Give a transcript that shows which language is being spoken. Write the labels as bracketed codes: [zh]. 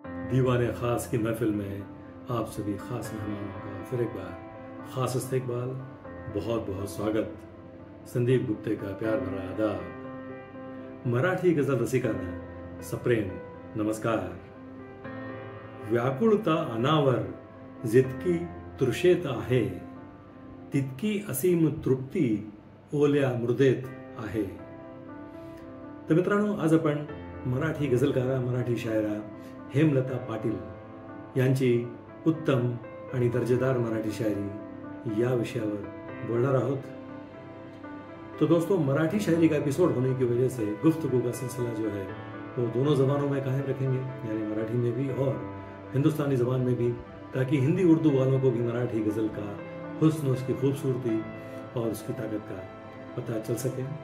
[hi] दीवाने खास की महफिल में आप सभी खास मेहमानों का फिर एक बार खास इस्तकबाल, बहुत बहुत स्वागत. संदीप गुप्ते का प्यार भरा आदाब. [mr] मराठी गजल रसिकांना सप्रेम नमस्कार. व्याकुळता अनावर जितकी तृषेत आहे, तितकी असीम तृप्ती ओल्या मृदेत आहे. तर मित्रांनो, आज आपण मराठी गझलकारा, मराठी शायरा हेमलता पाटील यांची उत्तम आणि दर्जेदार मराठी शायरी या विषयावर बोलणार आहोत. [hi] तो दोस्तों, मराठी शायरी का एपिसोड होने की वजह से गुफ्तगू का सिलसिला जो है वो दोनों जबानों में कायम रखेंगे, यानी मराठी में भी और हिंदुस्तानी जबान में भी, ताकि हिंदी उर्दू वालों को भी मराठी गजल का हुस्न, उसकी खूबसूरती और उसकी ताकत का पता चल सके.